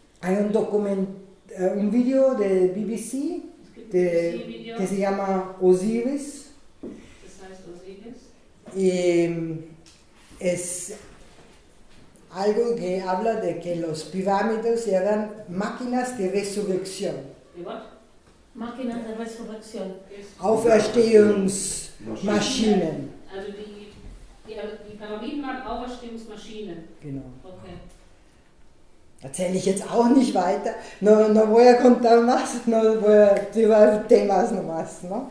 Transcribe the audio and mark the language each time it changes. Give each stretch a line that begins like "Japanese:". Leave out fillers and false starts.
Spanish: Hay un video de BBC que se llama Osiris.
German: Das heißt Osiris.
Spanish: Y es algo que habla de que los pirámides eran máquinas de resurrección.
German: Die was?
Spanish: Máquina de resurrección.
German: Auferstehungsmaschinen. Also die Pyramiden waren Auferstehungsmaschinen. Genau. Okay. Erzähle ich jetzt auch nicht weiter.
Spanish: No voy a contar más, no voy a llevar temas nomás, ¿no?